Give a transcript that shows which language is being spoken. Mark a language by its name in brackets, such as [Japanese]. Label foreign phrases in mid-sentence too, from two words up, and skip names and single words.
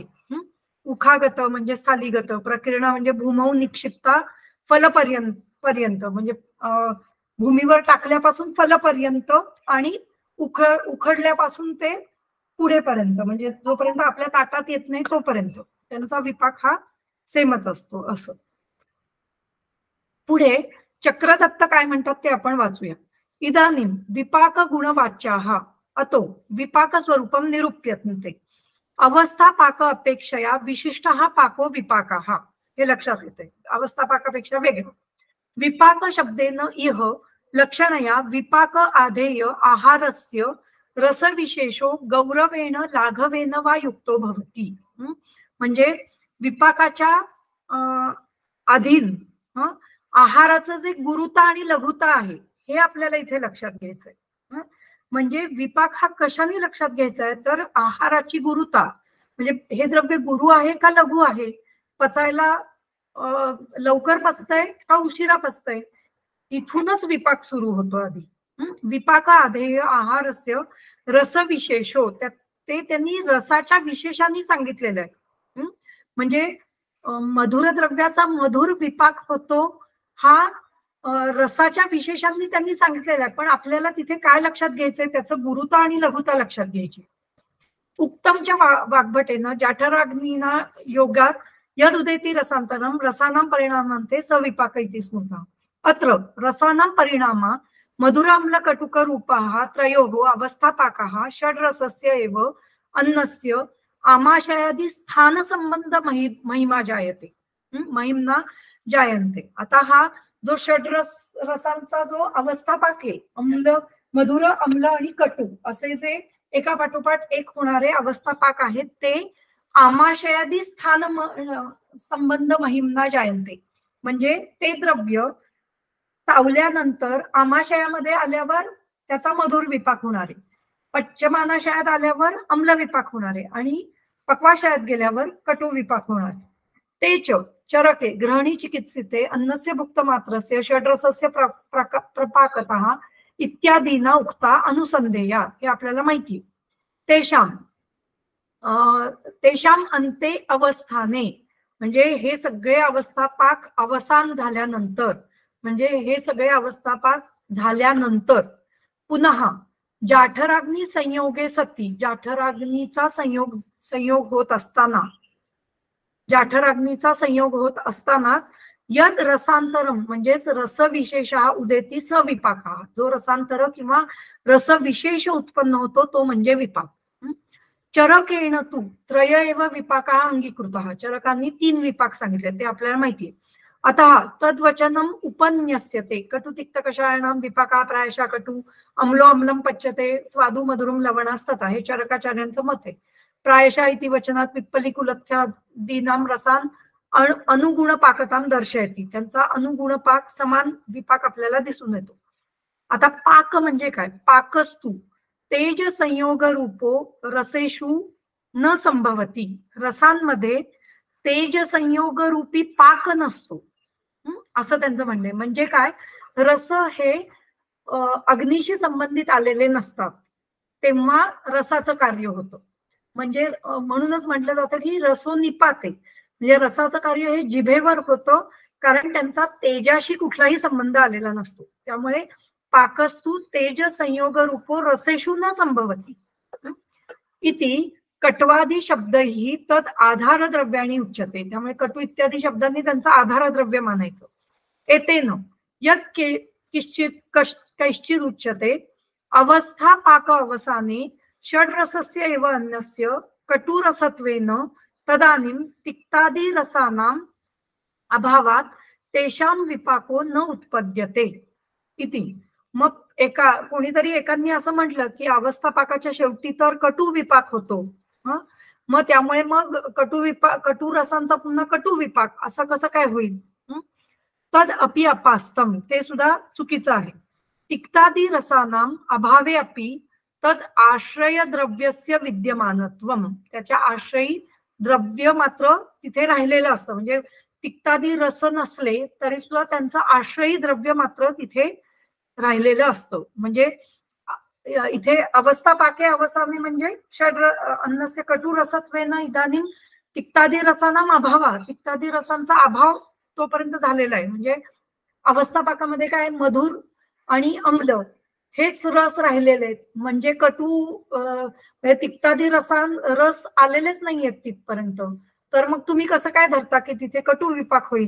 [Marathi] उखागत म्हणजे स्थालीगत, प्रकीर्ण म्हणजे [Sanskrit] भूमौ निक्षिप्ता [Marathi] फलपर्यंत म्हणजे भूमीवर टाकल्यापासून फलपर्यंत, आणि उखडल्यापासून ते पुढेपर्यंत म्हणजे जोपर्यंत आपल्या ताटात येत नाही तोपर्यंत त्यांचा विपाक हा सेमच असतो. असं पुढे चक्रदत्त काय म्हणतात ते आपण वाचूया. [Sanskrit] इदानीं विपाक गुणवाच्याः अतो विपाक स्वरूपम निरूप्यन्ते अवस्था पाक अपेक्षया विशिष्टः पाको विपाकः. [Marathi] हे लक्षात येते. अवस्था पाकापेक्षा वेगळं. [Sanskrit] विपाक शब्देन इह लक्षणया विपाक आधेय आहारस्य रसविशेषो गौरवेण लाघवेन वा युक्तो भवति. [Marathi] म्हणजे विपाकाच्या अधीन आहाराचं जे गुरुता आणि लघुता आहे हे आपल्याला इथे लक्षात घ्यायचंय. म्हणजे विपाक हा कशाने लक्षात घ्यायचा आहे तर आहाराची गुरुता, म्हणजे हे द्रव्य गुरु आहे का लघु आहे, पचायला लवकर पचतंय का उशिरा पचतंय, इथूनच विपाक सुरू होतो आधी. [Sanskrit] विपाक आधेय आहारस्य रसविशेषो, [Marathi] ते त्यांनी रसाच्या विशेषांनी सांगितलेलं आहे. म्हणजे मधुर द्रव्याचा मधुर विपाक होतो हा रसाच्या विशेषांनी त्यांनी सांगितलेलं आहे. पण आपल्याला तिथे काय लक्षात घ्यायचंय, त्याचं गुरुता आणि लघुता लक्षात घ्यायची. [Sanskrit] उक्तमच्या वाग्भटेनं जाठराग्निना योगात यद उदेती रसांतरम रसानां परिणामांते सविपाक इति स्मृतः. अत्र रसानां परिणामा मधुराम्ल कटुक रूपाः त्रयोः अवस्थापाकाः षड्रसस्य एव अन्नस्य आमाशयादि स्थान संबंध महिमा जायते महिमा जायन्ते. [Marathi] आता हा जो रसांचा जो अवस्थापाक आहे, अम्ल मधुर अम्ल आणि कटू असे जे एका पाठोपाठ एक होणारे अवस्थापाक आहेत ते [Sanskrit] आमाशयादी स्थान संबंध महिमा जायन्ते. [Marathi] म्हणजे ते द्रव्य तावल्यानंतर आमाशयामध्ये आल्यावर त्याचा मधुर विपाक होणार आहे, पच्चमानाशयात आल्यावर अम्ल विपाक होणार आहे आणि पक्वाशयात गेल्यावर कटू विपाक होणार आहे. [Sanskrit] तेच चरके ग्रहणी चिकित्सिते अन्नस्य भुक्त मात्रस्य षड्रसस्य प्रपाकतः इत्यादीना उक्ता अनुसंधेया. [Marathi] हे आपल्याला माहिती. [Sanskrit] तेषाम अंते अवस्थाने, [Marathi] म्हणजे हे सगळे अवस्थापाक अवसान झाल्यानंतर, म्हणजे हे सगळे अवस्थापाक झाल्यानंतर पुन्हा [Sanskrit] जाठराग्नी संयोगे सती, [Marathi] जाठराग्नीचा संयोग होत असताना, जाठराग्नीचा संयोग होत असतानाच [Sanskrit] यद रसांतरम [Marathi] म्हणजेच रसविशेष [Sanskrit] उदेती सविपाक, [Marathi] जो रसांतर किंवा रसविशेष उत्पन्न होतो तो म्हणजे विपाक. [Sanskrit] चरकेण तू त्रय एव विपाक अंगीकृतः. [Marathi] चरकांनी 3 विपाक सांगितले ते आपल्याला माहितीये. [Sanskrit] अतः तद्वचनम उपन्यस्यते कटु तिक्त कषायाणाम विपाका प्रायशः कटु अम्लो अम्लम पच्यते स्वादु मधुरम लवणास्ततः. [Marathi] हे चरकाचार्यांचं मत आहे. [Sanskrit] प्रायशः इति वचनात पिप्पलिकुलत्यादीनां रसान् अनुगुण पाकतां दर्शयती. [Marathi] त्यांचा अनुगुण पाक समान विपाक आपल्याला दिसून येतो. आता पाक म्हणजे काय, [Sanskrit] पाकस्तु तेज संयोग रूपो रसेषु न संभवती. [Marathi] रसांमध्ये तेज संयोग रूपी पाक नसतो असं त्यांचं म्हणणं आहे. म्हणजे काय, रस हे अग्नीशी संबंधित आलेले नसतात तेव्हा रसाचं कार्य होतं. म्हणजे म्हणूनच म्हटलं जातं की [Sanskrit] रसो निपाते, [Marathi] म्हणजे रसाचं कार्य हे जिभेवर होतं कारण त्यांचा तेजाशी कुठलाही संबंध आलेला नसतो. [Sanskrit] त्यामुळे पाकस्तु तेज संयोग रूपो रसेषु न संभवती इति कट्वादी शब्द ही तद आधार द्रव्याणी उच्यते. [Marathi] त्यामुळे कटू इत्यादी शब्दांनी त्यांचं आधार द्रव्य मानायचं. [Sanskrit] एतेन यत् कैश्चित् उच्यते अवस्था पाक अवसाने षड्रसस्य एव अन्यस्य कटुरसत्वेन तदानीं तिक्तादी रसानां अभावात तेषां विपाको न उत्पद्यते इति. [Marathi] मग कोणीतरी एकांनी असं म्हटलं की अवस्था पाकाच्या शेवटी तर कटू विपाक होतो, मग त्यामुळे मग कटू रसांचा पुन्हा कटू विपाक असं कसं काय होईल? [Sanskrit] तद अपि अपास्तम, [Marathi] ते सुद्धा चुकीचं आहे. [Sanskrit] तिक्तादी रसानाम अभावे अपि तद आश्रय द्रव्यस्य विद्यमानत्वम, [Marathi] त्याच्या आश्रयी द्रव्य मात्र तिथे राहिलेलं असतं. म्हणजे तिक्तादी रस नसले तरी सुद्धा त्यांचं आश्रयी द्रव्य मात्र तिथे राहिलेलं असतं. म्हणजे इथे [Sanskrit] अवस्था पाके अवसाने म्हणजे अन्नस्य कटू रसत्वेन इदानीं तिक्तादी रसानाम अभावा, [Marathi] तिक्तादी रसांचा अभाव तोपर्यंत झालेला आहे. म्हणजे अवस्था पाकामध्ये काय मधुर आणि अम्ल हेच रस राहिलेले आहेत. म्हणजे तिक्तादी रस आलेलेच नाहीयेत तिथपर्यंत. तर मग तुम्ही कसं काय धरता की तिथे कटू विपाक होईल?